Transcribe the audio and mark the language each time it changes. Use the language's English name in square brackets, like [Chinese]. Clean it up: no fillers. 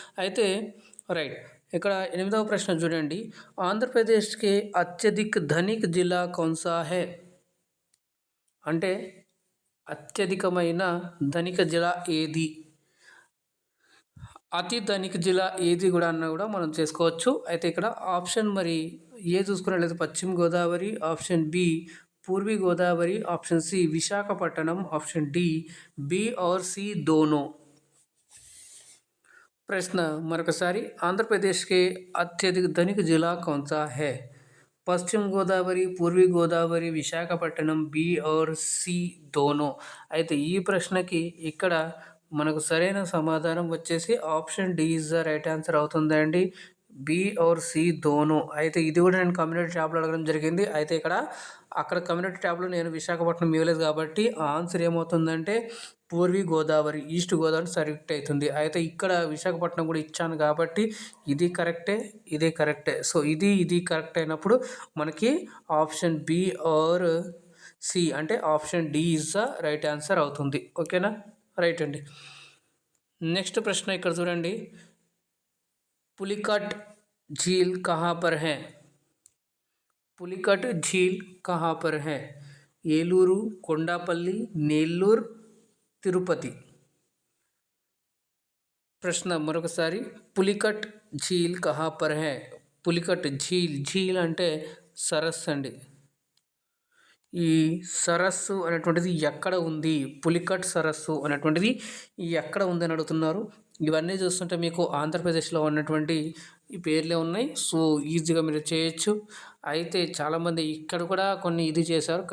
[Telugu] అయితే రైట్, ఇక్కడ 8వ ప్రశ్న చూడండి. ఆంధ్రప్రదేశ్కి అత్యధిక [Hindi] ధనిక్ జిల్లా కౌన్సా హే [Telugu] అంటే అత్యధికమైన ధనిక జిల్లా ఏది, అతి ధనిక జిల్లా ఏది కూడా అన్న కూడా మనం చేసుకోవచ్చు. అయితే ఇక్కడ ఆప్షన్ మరి ఏ చూసుకున్నట్లయితే పశ్చిమ Godavari, option B Purvi Godavari, option C Visakhapatnam, option D B [Hindi] और सी दोनों. प्रश्न मरकसारी, आंध्र प्रदेश के अत्यधिक धनिक जिला कौन सा है? पश्चिम गोदावरी, पूर्वी गोदावरी, विशाखपट्टनम, बी और सी दोनों. [Telugu] అయితే ఈ ప్రశ్నకి ఇక్కడ మనకు సరైన సమాధానం వచ్చేసి option D [English] is the right answer [Telugu] అవుతుందండి. [Hindi] బి और సి దోనో. [Telugu] అయితే ఇది కూడా నేను కమ్యూనిటీ ట్యాబ్లో అడగడం జరిగింది. అయితే అక్కడ కమ్యూనిటీ ట్యాబ్లో నేను విశాఖపట్నం ఇవ్వలేదు కాబట్టి ఆన్సర్ ఏమవుతుందంటే పూర్వీ గోదావరి, ఈస్ట్ గోదావరి కరెక్ట్ అవుతుంది. అయితే ఇక్కడ విశాఖపట్నం కూడా ఇచ్చాను కాబట్టి ఇది కరెక్టే. సో ఇది కరెక్ట్ అయినప్పుడు మనకి ఆప్షన్ బి ఆర్ సి అంటే option D [English] is the right answer [Telugu] అవుతుంది. ఓకేనా? రైట్ అండి. నెక్స్ట్ ప్రశ్న ఇక్కడ చూడండి. [Hindi] పులికట్ झील कहाँ पर है? పులికట్ झील कहाँ पर है? [Telugu] ఏలూరు, కొండాపల్లి, నెల్లూరు, తిరుపతి. ప్రశ్న మరొకసారి, [Hindi] పులికట్ झील कहाँ पर है? [Telugu] పులికట్ झील అంటే సరస్సు అండి. ఈ సరస్సు అనేటువంటిది ఎక్కడ ఉంది? పులికట్ సరస్సు అనేటువంటిది ఎక్కడ ఉంది అని అడుగుతున్నారు. ఇవన్నీ చూస్తుంటే మీకు ఆంధ్రప్రదేశ్లో ఉన్నటువంటి ఈ పేర్లే ఉన్నాయి. సో ఈజీగా మీరు చేయొచ్చు. అయితే చాలామంది ఇక్కడ కూడా కొన్ని ఇది చేశారు.